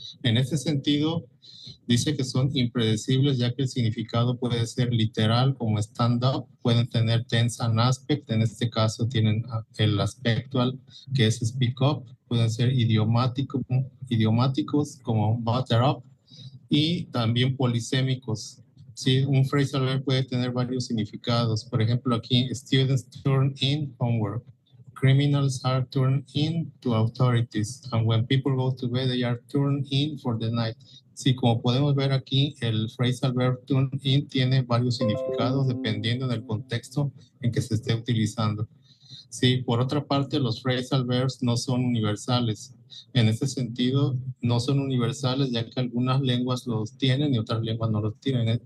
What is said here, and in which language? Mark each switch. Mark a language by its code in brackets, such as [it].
[es] En este sentido, dice que son impredecibles ya que el significado puede ser literal como stand-up, pueden tener [en] tense and aspect, [es] en este caso tienen el aspectual que es speak up, pueden ser idiomáticos como butter up y también polisémicos. Sí, un phrasal verb puede tener varios significados. Por ejemplo, aquí, [en] students turn in homework. Criminals are turned in to authorities. And when people go to bed, they are turned in for the night. [es] Sí, como podemos ver aquí, el phrasal verb turn in tiene varios significados dependiendo del contexto en que se esté utilizando. Sí, por otra parte, los phrasal verbs no son universales. En este sentido, no son universales ya que algunas lenguas los tienen y otras lenguas no los tienen.